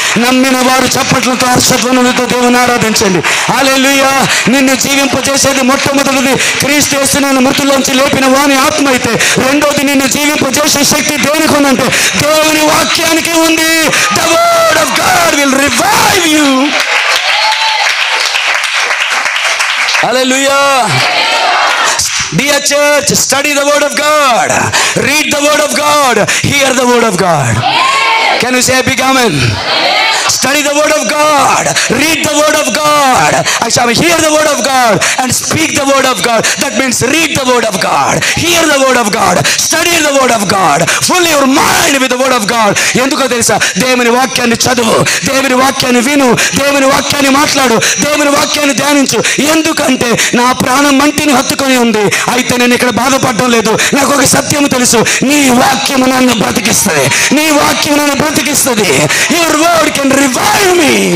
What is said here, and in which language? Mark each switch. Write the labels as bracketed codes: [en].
[te] నమ్మిన వారు చప్పట్లతో, హర్షధ్వనులతో దేవుని ఆరాధించండి. హల్లెలూయా. నిన్ను జీవింపజేసేది మొట్టమొదటిది క్రీస్తు యేసుని మృతుల్లోంచి లేపిన వాని ఆత్మ అయితే, రెండోది నిన్ను జీవింపజేసే శక్తి దేనికి ఉందంటే దేవుని వాక్యానికి ఉంది. [en] The word of God will revive you. Hallelujah. Dear church, study the word of God. Read the word of God. Hear the word of God. Can you say a big amen? Study the word of God. Read the word of God. I shall hear the word of God and speak the word of God. That means read the word of God. Hear the word of God. Study the word of God. Fill your mind with the word of God. [te] ఎందుకో తెలుసా? దేవుని వాక్యాన్ని చదువు, దేవుని వాక్యాన్ని విను, దేవుని వాక్యాన్ని మాట్లాడు, దేవుని వాక్యాన్ని ధ్యానించు. ఎందుకంటే నా ప్రాణం మంటిని హత్తుకొని ఉంది, అయితే నేను ఇక్కడ బాధపడడం లేదు. నాకు ఒక సత్యం తెలుసు, నీ వాక్యము నన్ను బ్రతికిస్తుంది. నీ వాక్యం నన్ను బ్రతికిస్తుంది. [en] Your word can revive me.